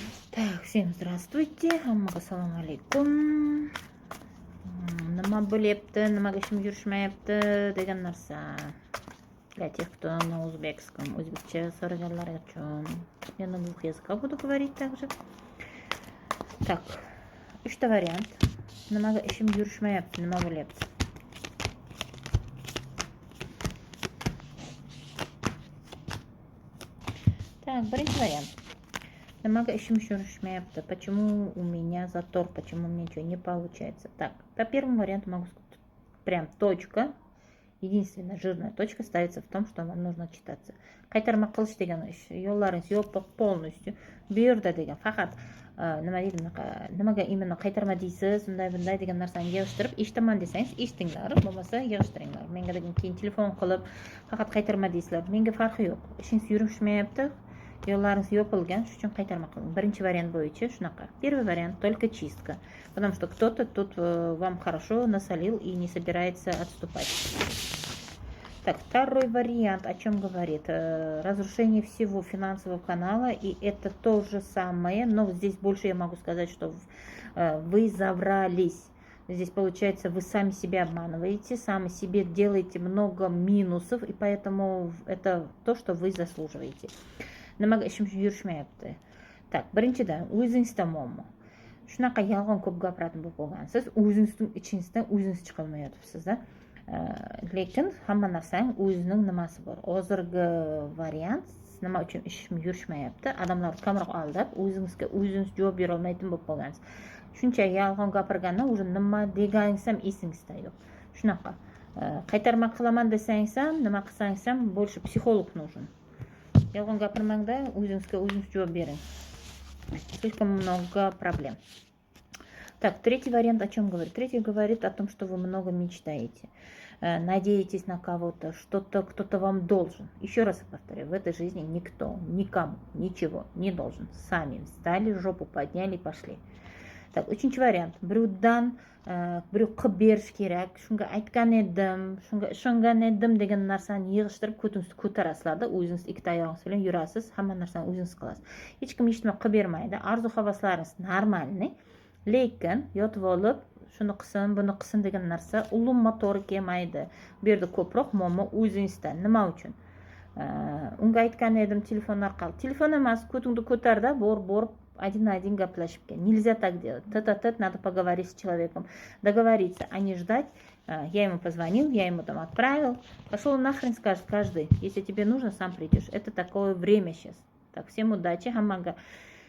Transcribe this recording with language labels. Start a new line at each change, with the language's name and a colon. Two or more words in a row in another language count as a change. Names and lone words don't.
Russian: Так, всем здравствуйте,
Uzbek: ассалому алейкум. Nima bo'lyapti, nimaga ishim yurishmayapti degan narsa.
Russian: Для тех, кто на узбекском,
Uzbek: o'zbekcha so'raganlar uchun.
Russian: Я на двух языках буду говорить также.
Uzbek: Так, 3 variant. Nimaga ishim yurishmayapti, nima bo'lyapti. Так, birinchi variant. Nimaga ishim yurishmayapti?
Russian: Почему у меня затор? Почему мне ничего не получается? Так, по первому варианту могу сказать, прям точка, единственная жирная точка ставится в том, что вам нужно читаться.
Uzbek: Qaytarma qilish degan ish, yo'llaringiz yopiq polностью. Bu yerda degan faqat nima deydi, nimaga imенно qaytarma deysiz, unday bunday degan narsani yig'ishtirib eshitaman desangiz eshitinglar, bo'lmasa yig'ishtiringlar. Menga degan keyin telefon qilib faqat qaytarma deysizlar. Menga farqi yo'q. Ishingiz yurishmayapti. Yo'llaringiz yopilgan, shuning uchun qaytarma qiling. Birinchi variant bo'yicha shunaqa.
Russian: Первый вариант только чистка, потому что кто-то тут вам хорошо насолил и не собирается отступать. Так, второй вариант о чем говорит? Разрушение всего финансового канала, и это то же самое, но здесь больше я могу сказать, что вы заврались. Здесь получается, вы сами себя обманываете, сами себе делаете много минусов, и поэтому это то, что вы заслуживаете.
Uzbek: Nimaga ishim yurishmayapti? Так, birinchidan o'zingizda muammo. Shunaqa yolg'on ko'p gapiradigan bo'lib qolgansiz, o'zingizning ichingizdan o'zingiz chiqolmayapsiz. Lekin hamma narsang o'zining nimasi bor. Hozirgi variant nima uchun ishim yurishmayapti? Odamlar kamroq aldab, o'zingizga o'zingiz javob bera olmaydigan bo'lib qolgansiz. Shuncha yolg'on gapirgandan уже nima deganingiz ham esingizda yo'q. Shunaqa. Qaytarma qilaman desangiz ham, nima qilsangiz ham
Russian: больше psixolog нужен.
Uzbek: Yolg'on gapirmangda, o'zingizga o'zingiz javob bering.
Russian: Слишком много проблем. Так, третий вариант о чем говорит? Третий говорит о том, что вы много мечтаете, надеетесь на кого-то, что-то кто-то вам должен. Еще раз повторяю, в этой жизни никто, никому, ничего не должен. Сами встали, жопу подняли и пошли. Так,
Uzbek: uchinchi variant. Birovdan birov qilib berish kerak, shunga aytgan edim, shunga ishongan edim degan narsani yig'ishtirib ko'tingizga ko'tarasizlarda, o'zingiz ikkita oyog'ingiz bilan yurasiz, hamma narsani o'zingiz qilasiz. Hech kim hech nima qilib bermaydi. Arzu-havaslaringiz normalniy, lekin yotib olib shuni qilsin, buni qilsin degan narsa ulinma to'g'ri kelmaydi. Bu yerda ko'proq muammo o'zingizda. Nima uchun? Unga aytgan edim telefon orqali. Telefon emas, ko'tingni ko'tarda, borib
Russian: один на один
Uzbek: gaplashib kel.
Russian: Нельзя так делать. Тет-а-тет надо поговорить с человеком, договориться, а не ждать. Я ему позвонил, я ему там отправил. Пошел нахрен, скажет каждый. Если тебе нужно, сам придешь. Это такое время сейчас. Так, всем удачи, хамага.